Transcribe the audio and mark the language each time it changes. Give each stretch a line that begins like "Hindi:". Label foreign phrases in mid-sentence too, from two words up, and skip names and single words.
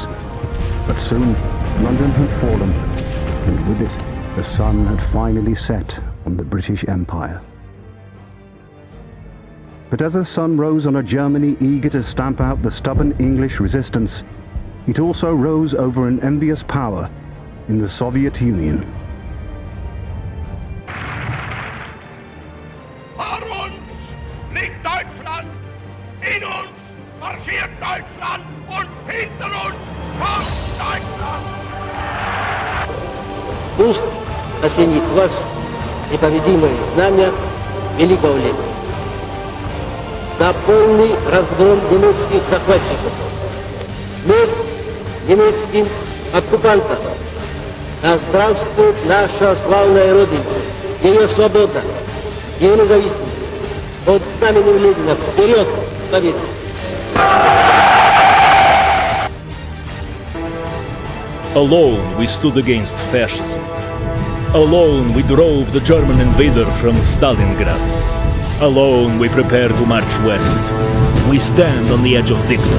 English: But soon, London had fallen, and with it, the sun had finally set on the British Empire. But as the sun rose on a Germany eager to stamp out the stubborn English resistance, it also rose over an envious power in the Soviet Union.
German: Vor uns liegt Deutschland, in uns marschiert Deutschland und hinter uns kommt Deutschland!
Russian: Пусть осенит вас непобедимое знамя великого лета. За полный разгром немецких захватчиков, смерть немецким оккупантам. Да здравствует наша славная Родина, ее свобода, ее независимость. Под знаменем Ленина вперед к победе!
English: Alone we stood against fascism. Alone we drove the German invader from Stalingrad. Alone we prepare to march west. We stand on the edge of victory.